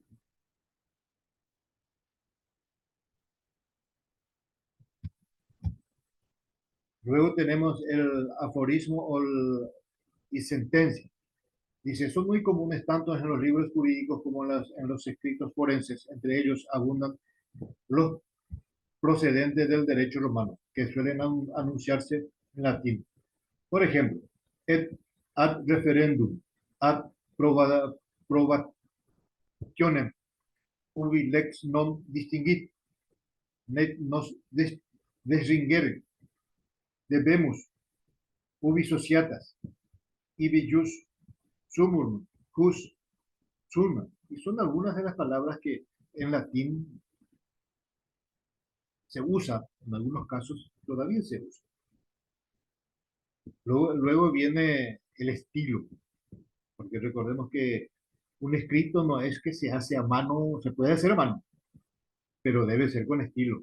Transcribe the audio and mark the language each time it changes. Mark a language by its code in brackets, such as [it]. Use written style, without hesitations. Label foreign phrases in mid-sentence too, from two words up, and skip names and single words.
[es] Luego tenemos el aforismo y sentencia. Dice, son muy comunes tanto en los libros jurídicos como en los escritos forenses. Entre ellos abundan los procedentes del derecho romano, que suelen anunciarse en latín. Por ejemplo, [la] et ad referendum, ad probationem, ubi lex non distinguit, net nos desringere, debemus, ubi sociatas, ibi jus sumum, jus sumum. [es] Y son algunas de las palabras que en latín se usa, en algunos casos todavía se usa. Luego viene el estilo, porque recordemos que un escrito no es que se hace a mano, se puede hacer a mano, pero debe ser con estilo.